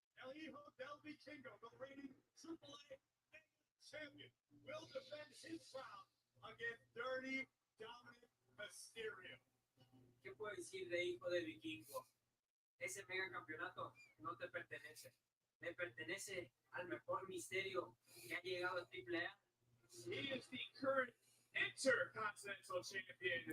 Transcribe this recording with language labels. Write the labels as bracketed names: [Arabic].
[English] Vikingo, the reigning AAA champion, will defend his crown against Dirty Dominant Mysterio. [Spanish] ¿Qué puedo decir de hijo de Vikingo? Ese mega campeonato no te pertenece. Le pertenece al mejor misterio que ha llegado a AAA. [English] He is the current Intercontinental Champion.